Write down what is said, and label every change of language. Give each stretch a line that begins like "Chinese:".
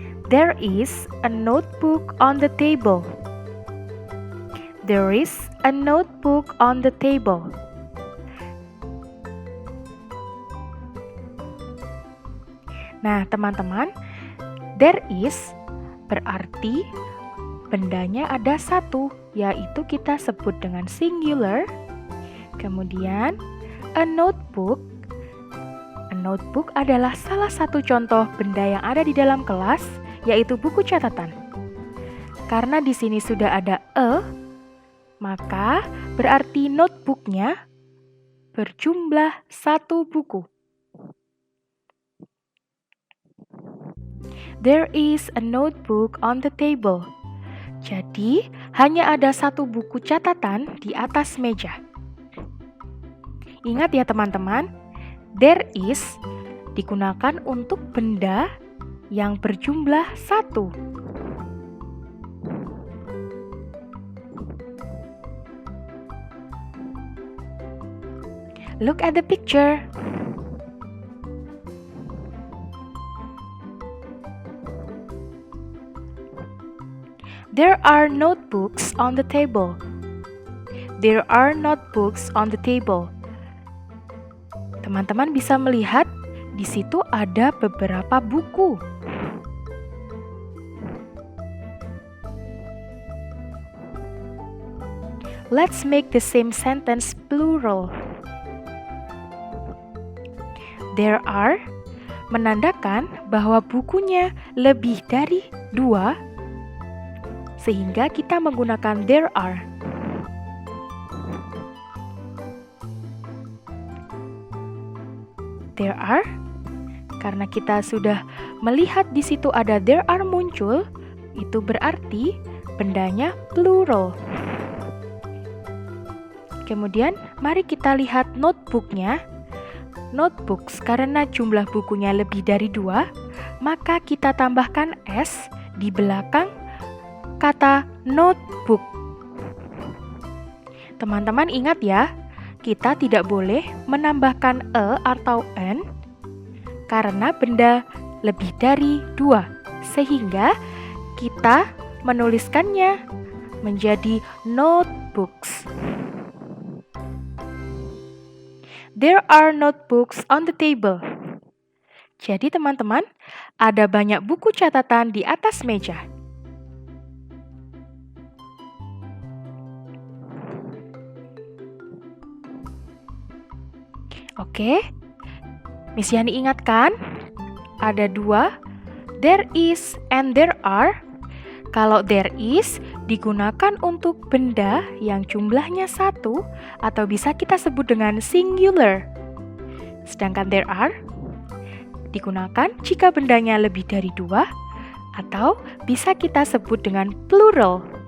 English: There is a notebook on the table. There is a notebook on the table.
Indonesian: Nah, teman-teman, there is berarti bendanya ada satu, yaitu kita sebut dengan singular. Kemudian, a notebook. A notebook adalah salah satu contoh benda yang ada di dalam kelas, yaitu buku catatan. Karena di sini sudah ada a, maka berarti notebooknya berjumlah satu buku.
English: There is a notebook on the table.
Indonesian: Jadi, hanya ada satu buku catatan di atas meja. Ingat ya teman-teman, there is digunakan untuk benda yang berjumlah satu.
English: Look at the picture. There are notebooks on the table. There are notebooks on the table.
Indonesian: Teman-teman bisa melihat di situ ada beberapa buku.
English: Let's make the same sentence plural.
Indonesian: There are menandakan bahwa bukunya lebih dari 2, sehingga kita menggunakan there are. There are Karena kita sudah melihat di situ ada there are muncul, itu berarti bendanya plural. Kemudian mari kita lihat notebooknya. Notebooks, karena jumlah bukunya lebih dari 2, maka kita tambahkan S di belakang kata notebook. Teman-teman ingat ya, kita tidak boleh menambahkan E atau N karena benda lebih dari 2, sehingga kita menuliskannya menjadi notebooks.
English: There are notebooks on the table.
Indonesian: Jadi teman-teman, ada banyak buku catatan di atas meja. Oke, Miss Yani ingatkan, ada 2, there is and there are. Kalau there is digunakan untuk benda yang jumlahnya 1 atau bisa kita sebut dengan singular. Sedangkan there are digunakan jika bendanya lebih dari 2 atau bisa kita sebut dengan plural.